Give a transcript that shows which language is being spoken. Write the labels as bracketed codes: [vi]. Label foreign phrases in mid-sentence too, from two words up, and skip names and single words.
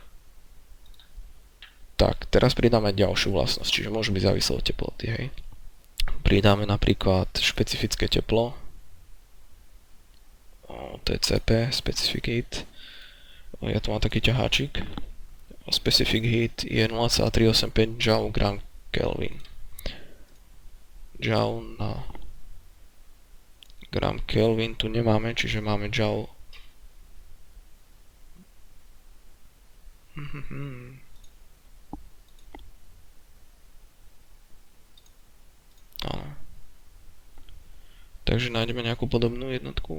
[sk] Tak, teraz pridáme ďalšiu vlastnosť, čiže môže byť závislé od teploty, hej. pridáme napríklad špecifické teplo, to je CP, [en] Specific Heat. [sk] Ja tu mám taký ťaháčik. [en] Specific Heat [sk] je 0,385 Joule gram Kelvin. Joule na gram Kelvin tu nemáme, čiže máme Joule. Áno. Takže nájdeme nejakú podobnú jednotku.